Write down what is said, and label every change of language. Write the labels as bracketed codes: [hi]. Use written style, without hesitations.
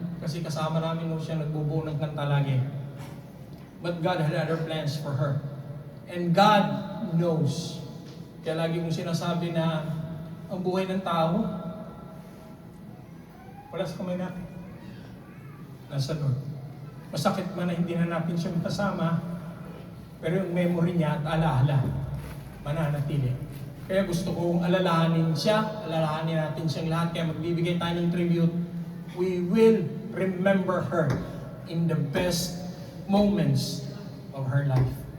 [tl] Kasi kasama namin nung siya nagbubuo ng kanta lagi. [en] But God had other plans for her. And God knows. [tl] Kaya lagi mong sinasabi na ang buhay ng tao, wala sa kamay natin. Nasa Lord. Masakit man na hindi na natin siya makasama, pero yung memory niya at alaala, mananatili. Kaya gusto kong alalahanin siya, alalahanin natin siyang lahat, kaya magbibigay tayo ng tribute. [en] We will remember her in the best moments of her life.